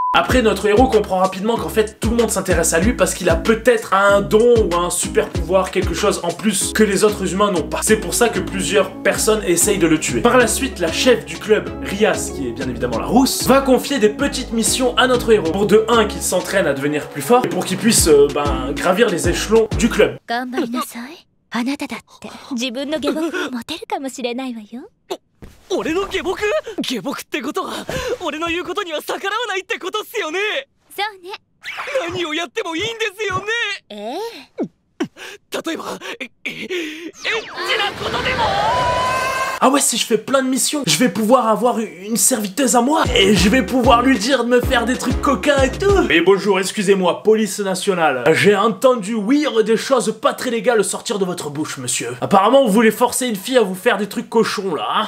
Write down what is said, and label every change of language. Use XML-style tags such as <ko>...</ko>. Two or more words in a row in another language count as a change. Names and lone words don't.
<fr>Après, notre héros comprend rapidement qu'en fait, tout le monde s'intéresse à lui parce qu'il a peut-être un don ou un super pouvoir, quelque chose en plus que les autres humains n'ont pas. C'est pour ça que plusieurs personnes essayent de le tuer. Par la suite, la chef du club, Rias, qui est bien évidemment la rousse, va confier des petites missions à notre héros. Pour de 1, qu'il s'entraîne à devenir plus fort, et pour qu'il puisse gravir les échelons du club.</fr> <ja>あなただって自分の下僕を持てるかもしれないわよ。俺の下僕？下僕ってことは俺の言うことには逆らわないってことっすよね。そうね。何をやってもいいんですよね。例えばエッチなことでも。</ja> <fr>Ah ouais, si je fais plein de missions, je vais pouvoir avoir une serviteuse à moi. Et je vais pouvoir lui dire de me faire des trucs coquins et tout. Mais bonjour, excusez-moi, police nationale. J'ai entendu ouïr des choses pas très légales sortir de votre bouche, monsieur. Apparemment, vous voulez forcer une fille à vous faire des trucs cochons, là, hein.</fr>